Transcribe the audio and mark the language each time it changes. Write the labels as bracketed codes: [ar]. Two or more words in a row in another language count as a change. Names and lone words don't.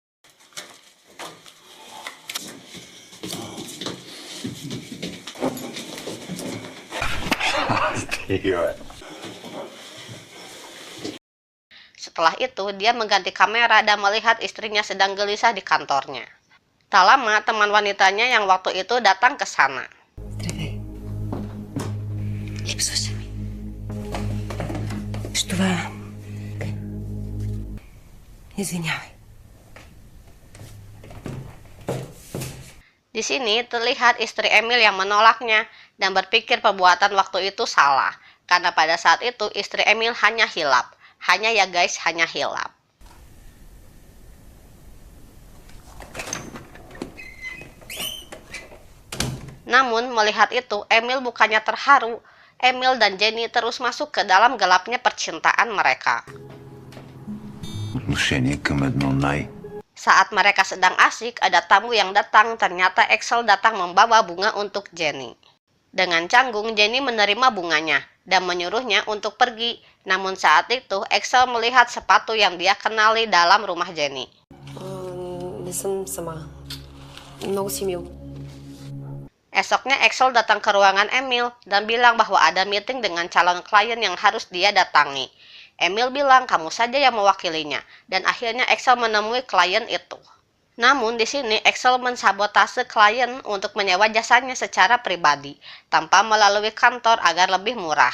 [id] Setelah itu, dia mengganti kamera dan melihat istrinya sedang gelisah di kantornya. Tak lama, teman wanitanya yang waktu itu datang ke sana. [bg] Здравей. Липсваше ми. С това... Извинявай. [id] Di sini terlihat istri Emil yang menolaknya dan berpikir perbuatan waktu itu salah. Karena pada saat itu istri Emil hanya hilap. Hanya ya guys, hanya hilap. Namun melihat itu, Emil bukannya terharu. Emil dan Jenny terus masuk ke dalam gelapnya percintaan mereka. [bg] Отношение към едно [id] Saat mereka sedang asik, ada tamu yang datang. Ternyata Axel datang membawa bunga untuk Jenny. Dengan canggung, Jenny menerima bunganya dan menyuruhnya untuk pergi. Namun saat itu, Axel melihat sepatu yang dia kenali dalam rumah Jenny. [bg] Не съм сама. Много си мил. [id] Esoknya Axel datang ke ruangan Emil dan bilang bahwa ada meeting dengan calon klien yang harus dia datangi. Emil bilang kamu saja yang mewakilinya, dan akhirnya Axel menemui klien itu. Namun di sini Axel mensabotase klien untuk menyewa jasanya secara pribadi, tanpa melalui kantor agar lebih murah.